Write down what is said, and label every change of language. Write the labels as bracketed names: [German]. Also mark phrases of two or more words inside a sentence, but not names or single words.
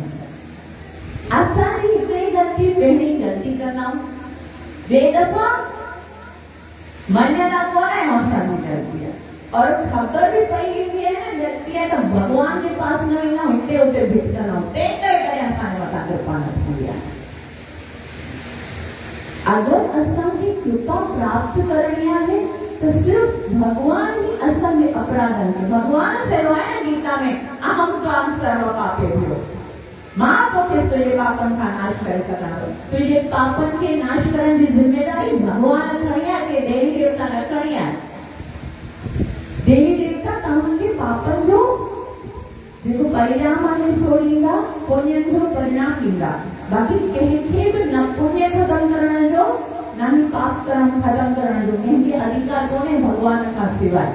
[Sindhi] असांजी हिकिड़ी ग़लती पहिरीं ग़लती कंदा आहियूं, ॿिए दफ़ा मञंदा कोन आहियूं असांजी ग़लती आहे और ख़बर बि पई वेंदी आहे न ग़लती आहे त भॻवान जे पास न वेंदा आहियूं, हिते हुते भिटकंदा आहियूं। तंहिं करे असांजे मथां कृपा न थींदी आहे। अगरि असांखे कृपा प्राप्त करणी आहे त सिर्फ़ भॻवान ई असांजे अपराधनि खे, भॻवान चयो आहे न गीता में [Sanskrit] अहम त्वां सर्व पापेभ्यो, [Sindhi] मां तोखे तुंहिंजे पापनि खां नाश करे सघां थो। तुंहिंजे पापनि खे नाश करण जी ज़िम्मेदारी भॻवान खणी आहे कि देवी देवता न खणी आहे? देवी देवता तव्हांजे पापनि जो जेको परिणाम आहे सो ॾींदा, पुण्यनि जो परिणाम ॾींदा। बाक़ी कंहिंखे बि न पुण्य ख़तम करण जो न ही पाप कर्म ख़तम करण जो कंहिंखे अधिकार कोन्हे भगवान खां सवाइ।